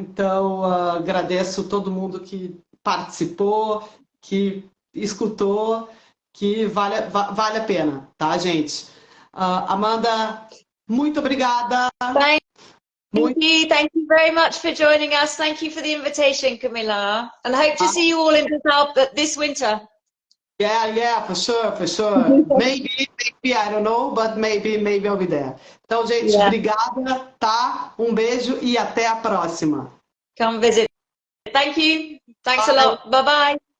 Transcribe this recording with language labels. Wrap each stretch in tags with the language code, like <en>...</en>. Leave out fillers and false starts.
<pt>Então, agradeço todo mundo que participou, que escutou, que vale a pena, tá, gente? Amanda, muito obrigada.</pt> <en>Thank you very much for joining us. Thank you for the invitation, Camila. And I hope to see you all in Dos Alpes this winter. Yeah, for sure. Maybe, I don't know, but maybe I'll be there.</en> <pt>Então, gente, obrigada, tá? Um beijo e até a próxima.</pt> <en>Come visit. Thank you. Thanks a lot. Bye-bye.</en>